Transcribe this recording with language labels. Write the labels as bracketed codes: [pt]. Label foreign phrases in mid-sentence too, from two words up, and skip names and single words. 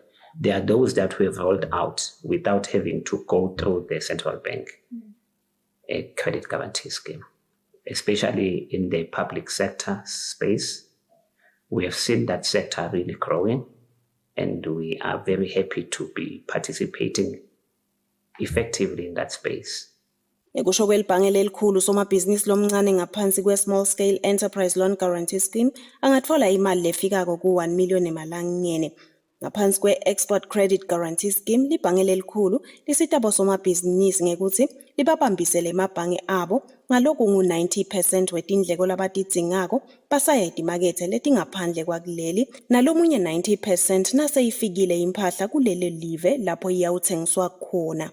[en] There are those that we have rolled out without having to go through the Central Bank Credit Guarantee Scheme, especially in the public sector space. We have seen that sector really growing, and we are very happy to be participating effectively in that space. [ss] Ekusho kwelibhange elikhulu somabhizinisi lomncane ngaphansi kwe-Small Scale Enterprise Loan Guarantee Scheme angathola imali lefikako ku-1 million emalangeni. Ngaphansi kwe-Export Credit Guarantee Scheme, libhange elikhulu lisita bosomabhizinisi ngekuthi libabambisele emabhange abo ngaloku ngu-90% wetindleko labatidzingako basaya etimakethe letingaphandle kwakuleli, nalomunye 90% naseyifikile impahla kuleli live lapho iyawuthengiswa khona.